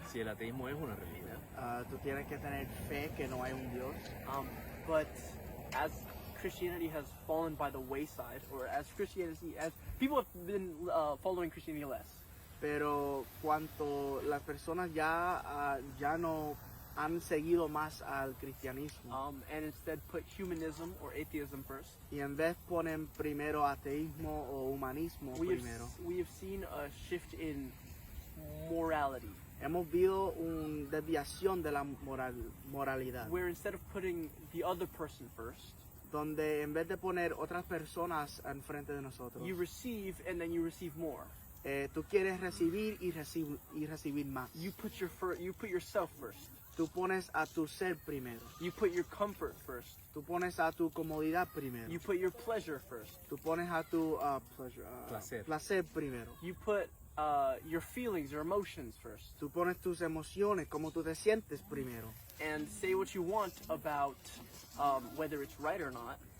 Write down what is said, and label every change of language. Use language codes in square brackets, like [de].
[es] Si el ateísmo es una religión. Tú tienes que tener fe que no hay un Dios. [en] But as Christianity has fallen by the wayside, or as people have been following Christianity less. [es] Pero cuanto las personas ya no han seguido más al cristianismo [en] And instead put humanism or atheism first. [es] y en vez ponen primero ateísmo o humanismo primero, [en] We have seen a shift in morality, [es] hemos visto una desviación de la moralidad, [en] where instead of putting the other person first, [es] donde en vez de poner otras personas enfrente de nosotros, [en] you receive and then you receive more. [es] tú quieres recibir y recibir más. [en] You put yourself first. [es] Tú pones a tu ser primero. [en] You put your comfort first. [es] Tú pones a tu comodidad primero. [en] You put your pleasure first. [es] Tú pones a tu placer primero. [en] You put your feelings, your emotions first. [es] Tú pones tus emociones, cómo tú te sientes primero. [en] And say what you want about whether it's right or not.